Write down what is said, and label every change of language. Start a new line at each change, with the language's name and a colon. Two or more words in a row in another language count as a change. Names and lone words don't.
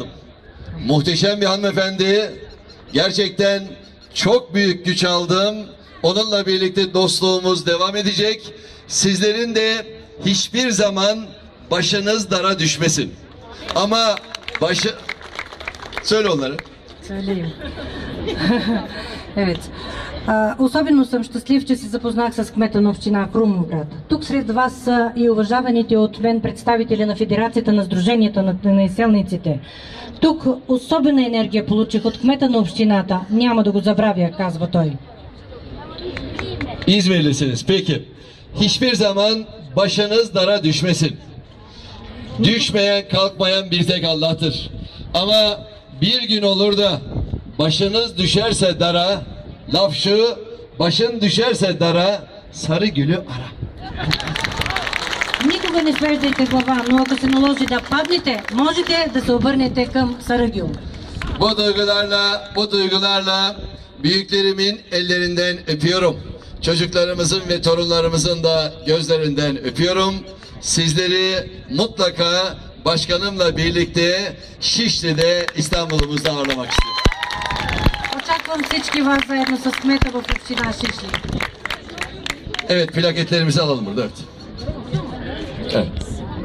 Turkish: Muhteşem bir hanımefendi, gerçekten çok büyük güç aldım. Onunla birlikte dostluğumuz devam edecek. Sizlerin de hiçbir zaman başınız dara düşmesin. Ama söyle onları. Söyleyeyim. Evet.
Bulgarian: Особено съм щастлив, че се запознах с кмета на община Крумовград. Тук сред вас са и уважаваните от мен представители на Федерацията на Сдруженията на изселниците. Тук особена енергия получих от кмета на общината. Няма да го забравя, казва той.
Turkish: İzmirlisiniz. Peki. Hiçbir zaman başınız dara düşmesin. Düşmeyen, kalkmayan bir tek Allah'tır. Ama bir gün olur da başınız düşerse dara, laf şu, başın düşerse dara, sarı gülü ara.
Bulgarian: Никога не свеждайте глава, но ако се наложи да паднете, можете да се обърнете към Саръгюл.
Turkish: Bu duygularla büyüklerimin ellerinden öpüyorum. Çocuklarımızın ve torunlarımızın da gözlerinden öpüyorum. Sizleri mutlaka başkanımla birlikte Şişli'de, İstanbul'umuzda ağırlamak istiyorum.
Bulgarian: Очаквам всички вас заедно с кмета в община Шишли.
Turkish: Evet, plaketlerimizi alalım burada. Evet.